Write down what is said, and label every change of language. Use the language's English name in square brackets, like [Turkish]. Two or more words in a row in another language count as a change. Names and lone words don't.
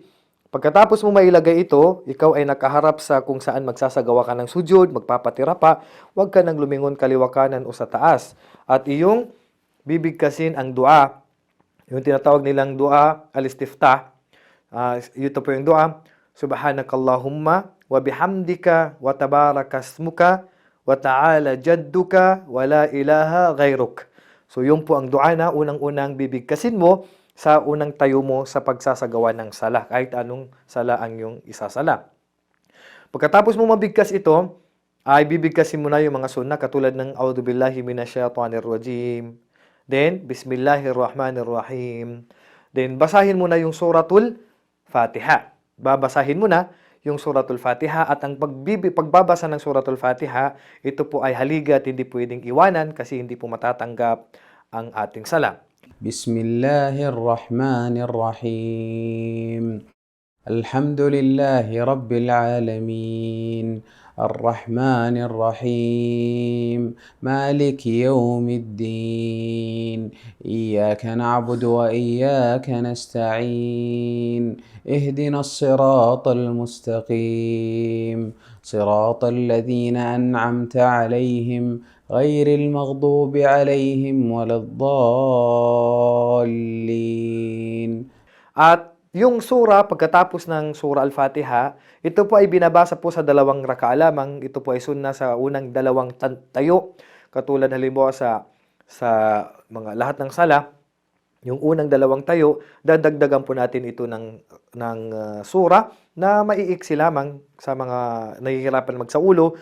[Filipino] Pagkatapos mo mailagay ito, ikaw ay nakaharap sa kung saan magsasagawa ka ng sujud, magpapatira pa, huwag ka nang lumingon kaliwa kanan o sa taas. At iyong bibigkasin ang dua, yung tinatawag nilang [Arabic] دعاء الاستفتاح. [Filipino] Ito po yung dua, [Arabic] سبحانك اللهم وبحمدك وتبارك اسمك وتعالى جدك ولا إله غيرك. [Filipino] So yun po ang dua na unang-unang bibigkasin mo sa unang tayo mo sa pagsasagawa ng sala, kahit anong sala ang iyong isasala. Pagkatapos mo mabigkas ito, ay bibigkasin mo na yung mga sunnah katulad ng [Arabic] أعوذ بالله من الشيطان الرجيم. Then, بسم الله الرحمن الرحيم. [Filipino] Then, basahin mo na yung suratul Fatiha. Babasahin mo na yung suratul Fatiha at ang pagbabasa ng suratul Fatiha, ito po ay haligi at hindi pwedeng iwanan kasi hindi po matatanggap ang ating sala. [Arabic] بسم الله الرحمن الرحيم الحمد لله رب العالمين الرحمن الرحيم مالك يوم الدين إياك نعبد وإياك نستعين اهدنا الصراط المستقيم صراط الذين أنعمت عليهم غير المغضوب عليهم ولا الضالين. [Filipino] At yung sura, pagkatapos ng sura Al-Fatiha, ito po ay binabasa po sa 2 raka'a lamang. Ito po ay sunna sa unang 2 tayo. Katulad halimbawa sa mga lahat ng sala, yung unang 2 tayo, dadagdagan po natin ito ng sura na maiiksi lamang sa mga nahihirapan magsaulo.